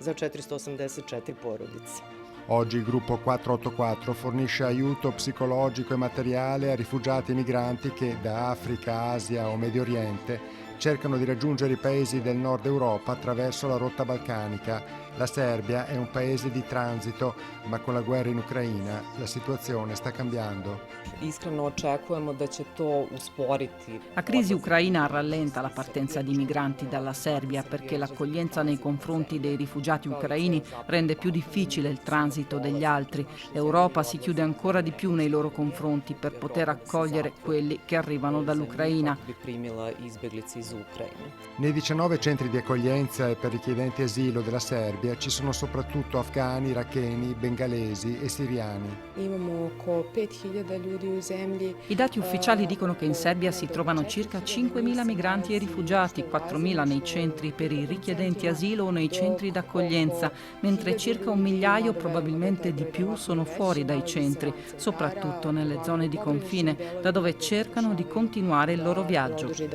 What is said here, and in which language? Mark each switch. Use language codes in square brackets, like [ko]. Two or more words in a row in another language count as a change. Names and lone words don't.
[it] Oggi il gruppo 484 fornisce aiuto psicologico e materiale a rifugiati e migranti che da Africa, Asia o Medio Oriente cercano di raggiungere i paesi del nord Europa attraverso la rotta balcanica La Serbia è un paese di transito, ma con la guerra in Ucraina la situazione sta cambiando. [sr] Iskreno očekujemo da će to usporiti. [it] La crisi ucraina rallenta la partenza di migranti dalla Serbia perché l'accoglienza nei confronti dei rifugiati ucraini rende più difficile il transito degli altri. L'Europa si chiude ancora di più nei loro confronti per poter accogliere quelli che arrivano dall'Ucraina. Nei 19 centri di accoglienza e per richiedenti asilo della Serbia ci sono soprattutto afghani, iracheni, bengalesi e siriani. [sr] Imamo oko 5.000 ljudi u zemlji. [it] I dati ufficiali dicono che in Serbia si trovano circa 5.000 migranti e rifugiati, 4.000 nei centri per i richiedenti asilo o nei centri d'accoglienza, mentre circa 1.000.000, probabilmente di più, sono fuori dai centri, soprattutto nelle zone di confine, da dove cercano di continuare il loro viaggio.